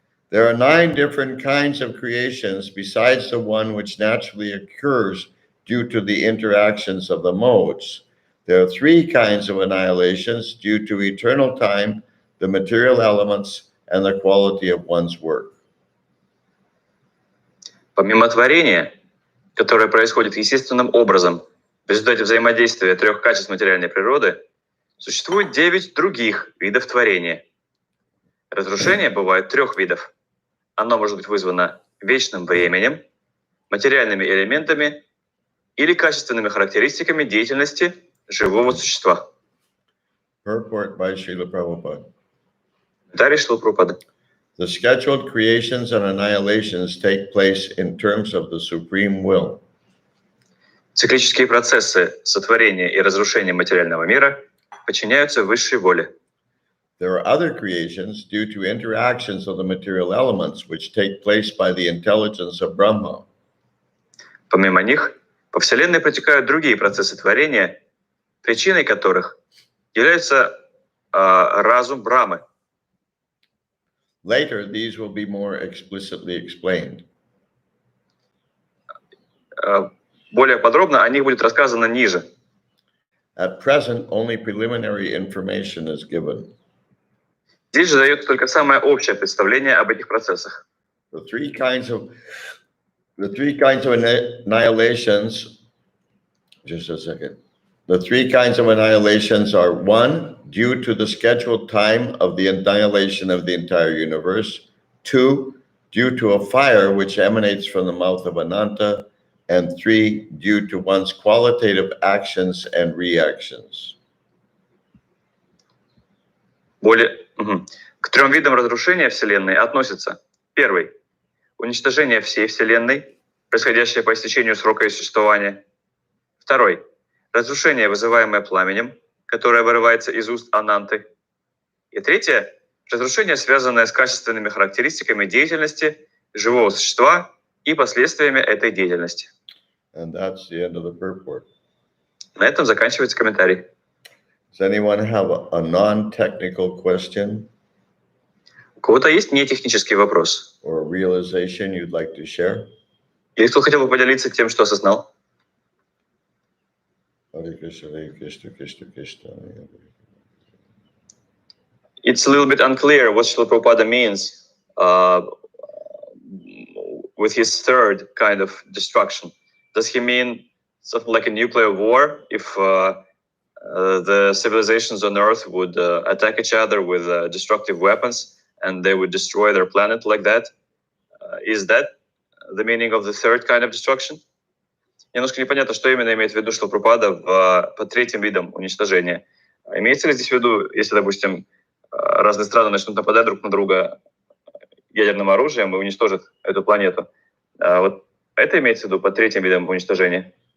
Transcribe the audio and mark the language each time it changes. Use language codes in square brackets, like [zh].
[en] There are 9 different kinds of creations besides the one which naturally occurs due to the interactions of the modes. There are 3 kinds of annihilations due to eternal time, the material elements, and the quality of one's work. [ru] Помимо творения, которое происходит естественным образом в результате взаимодействия 3 качеств материальной природы, существует 9 других видов творения. Разрушение бывает 3 видов. Оно может быть вызвано вечным временем, материальными элементами или качественными характеристиками деятельности живого существа. [en] Purport by Srila Prabhupada. [ru] Комментарий Шрилы Прабхупады. [en] The scheduled creations and annihilations take place in terms of the supreme will. [ru] Циклические процессы сотворения и разрушения материального мира подчиняются высшей воле. [en] There are other creations due to interactions of the material elements which take place by the intelligence of Brahma. [ru] Помимо них, по Вселенной протекают другие процессы творения, причиной которых является разум Брамы. [en] Later, these will be more explicitly explained. [ru] Более подробно о них будет рассказано ниже. [en] At present, only preliminary information is given. [ru] Здесь же дается только самое общее представление об этих процессах. [en] The three kinds of annihilations, just a second. The 3 kinds of annihilations are 1, due to the scheduled time of the annihilation of the entire universe. 2, due to a fire which emanates from the mouth of Ananta. And 3, due to one's qualitative actions and reactions. [ru] К 3 видам разрушения Вселенной относятся: 1. Уничтожение всей Вселенной, происходящее по истечению срока ее существования. 2. Разрушение, вызываемое пламенем, которое вырывается из уст Ананты. И 3. Разрушение, связанное с качественными характеристиками деятельности живого существа и последствиями этой деятельности. [en] And that's the end of the purport. [ru] На этом заканчивается комментарий. [en] Does anyone have a non-technical question? [ru] У кого-то есть нетехнический вопрос? [en] Or a realization you'd like to share? [ru] Или кто хотел бы поделиться тем, что осознал? [sa] Hare Krishna, Hare Krishna, Krishna Krishna. [en] It's a little bit unclear what Srila Prabhupada means with his third kind of destruction. Does he mean something like a nuclear war if the civilizations on Earth would attack each other with destructive weapons and they would destroy their planet like that? Is that the meaning of the third kind of destruction? [ru] Немножко непонятно, что именно имеет в виду Шрила Прабхупада под третьим видом уничтожения. Имеется ли здесь в виду, если, допустим, разные страны начнут нападать друг на друга ядерным оружием и уничтожат эту планету? Вот это имеется в виду под третьим видом уничтожения?